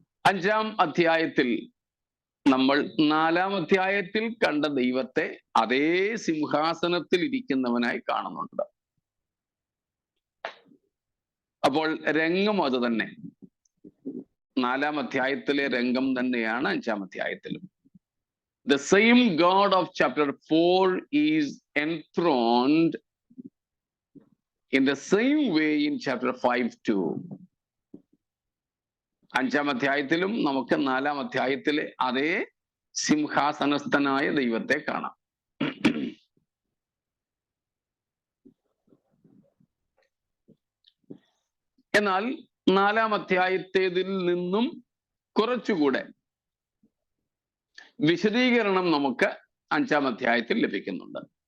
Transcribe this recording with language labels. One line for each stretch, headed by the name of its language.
Malayalam: 5-ാം അധ്യായത്തിൽ നമ്മൾ 4-ാം അധ്യായത്തിൽ കണ്ട ദൈവത്തെ അതേ സിംഹാസനത്തിൽ ഇരിക്കുന്നവനായി കാണുന്നുണ്ട്. അപ്പോൾ രംഗം അത് തന്നെ. 4-ാം അധ്യായത്തിലെ രംഗം തന്നെയാണ് 5-ാം അധ്യായത്തിലും.
English: The same God of chapter 4 is enthroned in the same way in chapter 5 too.
Malayalam: 5-ാം അധ്യായത്തിലും നമുക്ക് 4-ാം അധ്യായത്തിലെ അതേ സിംഹാസനസ്ഥനായ ദൈവത്തെ കാണാം. എന്നാൽ 4-ാം അധ്യായത്തേതിൽ നിന്നും കുറച്ചുകൂടെ വിശദീകരണം നമുക്ക് 5-ാം അധ്യായത്തിൽ ലഭിക്കുന്നുണ്ട്.